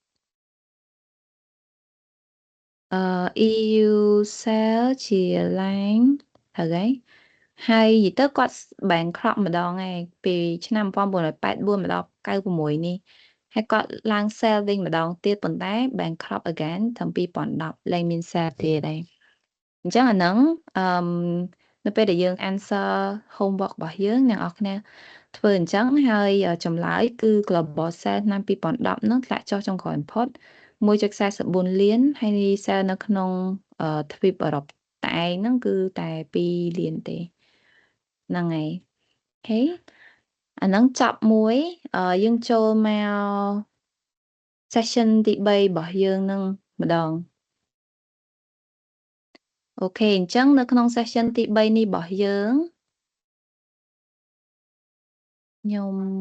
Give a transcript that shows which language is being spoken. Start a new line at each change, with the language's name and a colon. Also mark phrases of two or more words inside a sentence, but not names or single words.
English: EU cell
Khmer: ជា line ហើយហើយនិយាយទៅគាត់ bankrupt ម្ដងឯងពីឆ្នាំ1984មកដល់96នេះហើយគាត់ឡើង sale វិញម្ដងទៀតប៉ុន្តែ
English: bankrupt again
Khmer: តាំងពី2010លែងមាន sale ទៀតហើយអញ្ចឹងអាហ្នឹងនៅពេលដែលយើង answer homework របស់យើងអ្នកនរគ្នាធ្វើអញ្ចឹងហើយ ចម្លើយគឺ
English: global sale
Khmer: ឆ្នាំ2010ហ្នឹងធ្លាក់ចុះចុងក្រោយបំផុត 1.44 លាន ហើយ sale នៅក្នុងទ្វីបអឺរ៉ុបតែឯងហ្នឹងគឺតែ2លានទេហ្នឹងហើយអូខេអាហ្នឹងចប់មួយយើងចូលមក session ទី3របស់យើងនឹងម្ដងអូខេអញ្ចឹងនៅក្នុង session ទី3នេះរបស់យើងខ្ញុំ